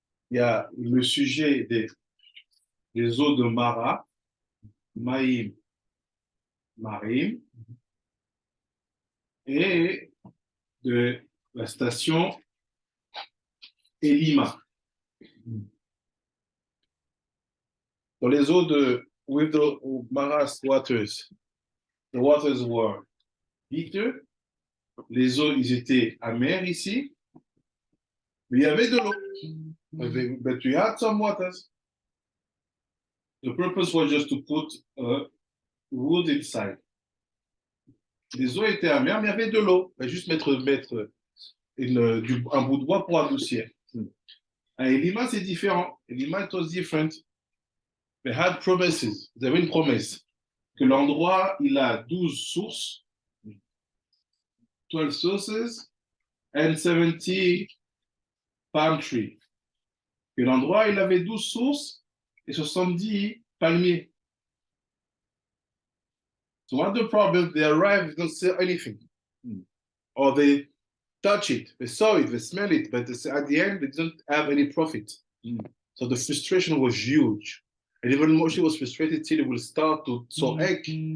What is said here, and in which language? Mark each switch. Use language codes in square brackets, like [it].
[fr] Il y a le sujet des eaux de Mara, Maïm, Marim, et de la station Elimah. Dans les eaux de [en] with the Mara's waters, the waters were bitter. [fr] Les eaux, ils étaient amers ici, mais il y avait de l'eau. [en] But you had some waters. The purpose was just to put wood inside. [fr] Les eaux étaient amères, mais il y avait de l'eau. Juste mettre un bout de bois pour adoucir. À Elima, c'est différent. [en] Elima, it was different. They had promises. [fr] Ils avaient une promesse. Que l'endroit, il a 12 sources. [en] 12 sources and 70 palm trees. [fr] Que l'endroit, il avait 12 sources et 70 palmiers. [en] So what the problem? They arrived, they don't sell anything. Or they touch it, they saw it, they smell it, but at the end, they didn't have any profit. So the frustration was huge. And even Moshe was frustrated till he will start to so'ek.